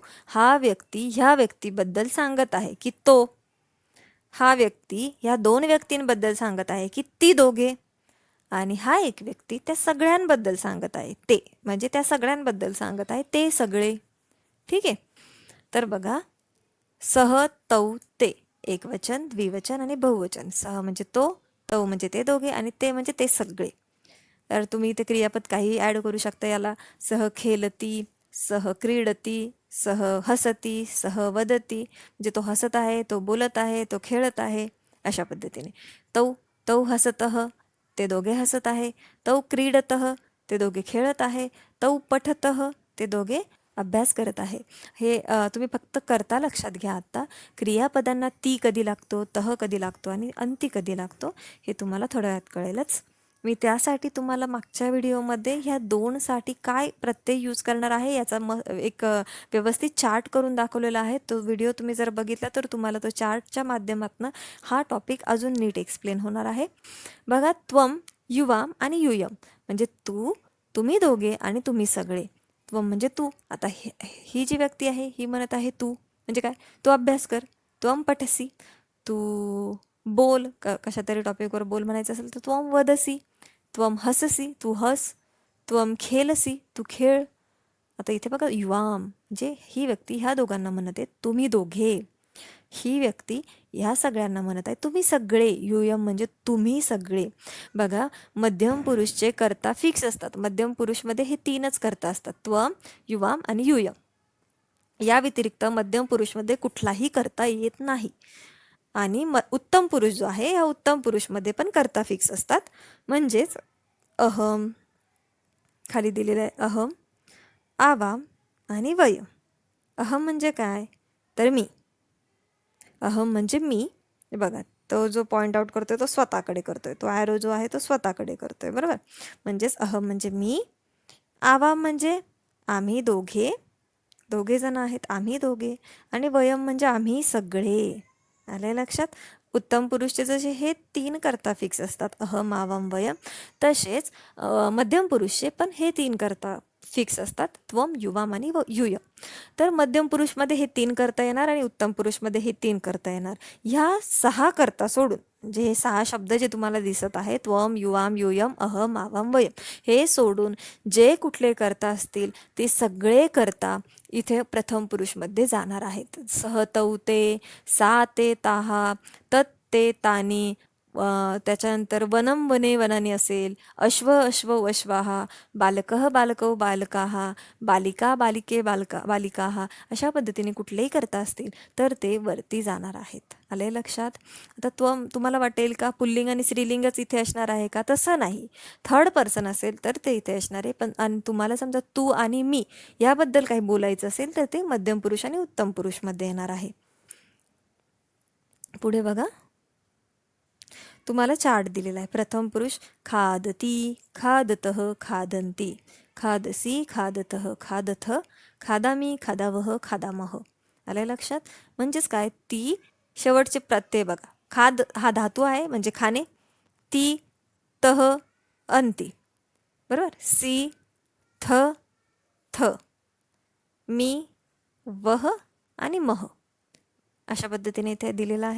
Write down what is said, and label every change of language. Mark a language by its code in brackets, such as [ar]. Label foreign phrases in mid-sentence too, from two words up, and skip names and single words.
[mr] हा व्यक्ती ह्या व्यक्तीबद्दल सांगत आहे की तो. हा व्यक्ती ह्या दोन व्यक्तींबद्दल सांगत आहे की ती दोघे. आणि हा एक व्यक्ती त्या सगळ्यांबद्दल सांगत आहे, ते म्हणजे त्या सगळ्यांबद्दल सांगत आहे ते सगळे, ठीक आहे. तर बघा, [sa] सह, तौ, ते. [mr] एकवचन, द्विवचन आणि बहुवचन. सह म्हणजे तो, तौ म्हणजे ते दोघे आणि ते म्हणजे ते सगळे. तर तुम्ही इथे क्रियापद काही ॲड करू शकता याला. [sa] सह खेलती, सह क्रीडती, सह हसती, सह वदती, [mr] म्हणजे तो हसत आहे, तो बोलत आहे, तो खेळत आहे, अशा पद्धतीने. [sa] तौ, तौ हसतः, [mr] ते दोघे हसत आहे. [sa] तौ क्रीडतः, [mr] ते दोघे खेळत आहे. [sa] तौ पठतः, [mr] ते दोघे अभ्यास करत आहे. हे तुम्ही फक्त कर्ता लक्षात घ्या. आता क्रियापदांना ती कधी लागतो, तह कधी लागतो आणि अंती कधी लागतो हे तुम्हाला थोड्या वेळात कळेलच. मी त्यासाठी तुम्हाला मागच्या व्हिडिओमध्ये ह्या दोनसाठी काय प्रत्यय यूज करणार आहे याचा एक व्यवस्थित चार्ट करून दाखवलेला आहे. तो व्हिडिओ तुम्ही जर बघितला तर तुम्हाला तो चार्टच्या माध्यमातून हा टॉपिक अजून नीट एक्सप्लेन होणार आहे. बघा, त्वम, युवाम आणि युयम म्हणजे तू, तुम्ही दोघे आणि तुम्ही सगळे. त्वम म्हणजे तू. आता ही जी व्यक्ती आहे ही म्हणत आहे तू, म्हणजे काय, तू अभ्यास कर. [sa] त्वम पठसी, [mr] तू बोल, कशा तरी टॉपिकवर बोल म्हणायचं असेल तर [sa] त्वम वदसी. त्वम हससी, [mr] तू हस. [sa] त्वम खेलसी, [mr] तू खेळ. आता इथे बघा, युवाम म्हणजे ही व्यक्ती ह्या दोघांना म्हणत आहे तुम्ही दोघे. ही व्यक्ती ह्या सगळ्यांना म्हणत आहे तुम्ही सगळे. युयम म्हणजे तुम्ही सगळे. बघा, मध्यम पुरुषचे कर्ता फिक्स असतात. मध्यम पुरुषमध्ये हे 3च कर्ता असतात, त्वम, युवाम आणि युयम. या व्यतिरिक्त मध्यम पुरुषमध्ये कुठलाही कर्ता येत नाही. आणि उत्तम पुरुष जो आहे या उत्तम पुरुषमध्ये पण कर्ता फिक्स असतात. म्हणजेच अहम, खाली दिलेलं आहे अहम, आवाम आणि वयम. अहम म्हणजे काय, तर मी. अहम म्हणजे मी. बघा, तो जो [en] point out [mr] करतोय तो स्वतःकडे करतोय, तो ॲरो जो आहे तो स्वतःकडे करतोय, बरोबर. म्हणजेच अहम म्हणजे मी. आवाम म्हणजे आम्ही दोघे, दोघे जण आहेत आम्ही दोघे. आणि वयम म्हणजे आम्ही सगळे. आले लक्षात. उत्तम पुरुषचे जसे हे 3 कर्ता फिक्स असतात, [sa] अहम, आवाम, वयम, [mr] तसेच मध्यम पुरुषचे पण हे 3 कर्ता फिक्स असतात, त्वम, युवाम आणि युयम. तर मध्यम पुरुषमध्ये हे 3 करता येणार आणि उत्तम पुरुषमध्ये हे 3 करता येणार. ह्या 6 करता सोडून, म्हणजे हे 6 शब्द जे तुम्हाला दिसत आहेत, [sa] त्वम, युवाम, युयम, अहम, आवाम, वयम, [mr] हे सोडून जे कुठले करता असतील ते सगळे करता इथे प्रथम पुरुषमध्ये जाणार आहेत. [sa] सह, तौ, ते, सा, ते, ताहा, तत्, ते, तानी, त्याच्यानंतर वनम, वने, वनानी असेल, अश्व, अश्व, अश्वाहा, बालकः, बालकौ, बालकाः, बालिका, बालिके, बालिकाः, [mr] अशा पद्धतीने कुठलेही करता असतील तर ते वरती जाणार आहेत. आले लक्षात? आता तुम्हाला वाटेल का पुल्लिंग आणि स्त्रीलिंगच इथे असणार आहे का? तसं नाही. [en] third person [mr] असेल तर ते इथे असणार आहे. पण आणि तुम्हाला समजा तू आणि मी याबद्दल काही बोलायचं असेल तर ते मध्यम पुरुष आणि उत्तम पुरुषमध्ये येणार आहे. पुढे बघा, तुम्हाला चार्ट दिलेला आहे. [sa] प्रथम पुरुष खादती, खादतः, खादन्ति, खादसी, खादतः, खादथ, खादामी, खादावह, खादामह. [mr] आलं लक्षात? म्हणजेच काय, ती शेवटचे प्रत्यय बघा. खाद हा धातू आहे म्हणजे खाणे, ती, तह, अंती, बरोबर. सी, थ, थ, मी, वह आणि मह, अशा पद्धतीने इथे दिलेलं आहे.